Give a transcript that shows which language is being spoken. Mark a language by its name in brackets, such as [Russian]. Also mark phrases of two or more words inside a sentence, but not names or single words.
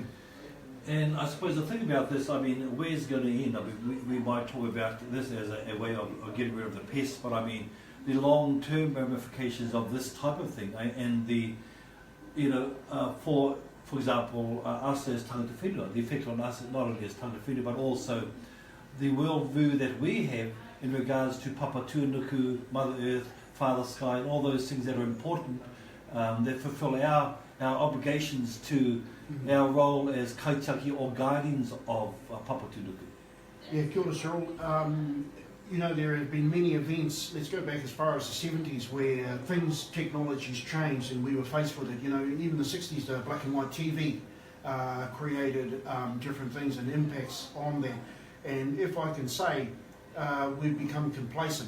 [English] And I suppose the thing about this, I mean, where's it going to end? I mean, we might talk about this as a way of getting rid of the pests, but I mean, the long-term ramifications of this type of thing, and the, for example, us as [Māori] tangata whenua, [English] the effect on us not only as [Māori] tangata whenua, [English] but also the worldview that we have in regards to Papa Tuanuku, Mother Earth, Father Sky, and all those things that are important, that fulfill our obligations to our role as kaitaki or guardians of Papa Tuanuku. [Māori] Yeah, kia ora, Cyril. [English] There have been many events, let's go back as far as the 70s, where technologies changed and we were faced with it. Even the 60s, the black and white TV created different things and impacts on that. And if I can say, we've become complacent.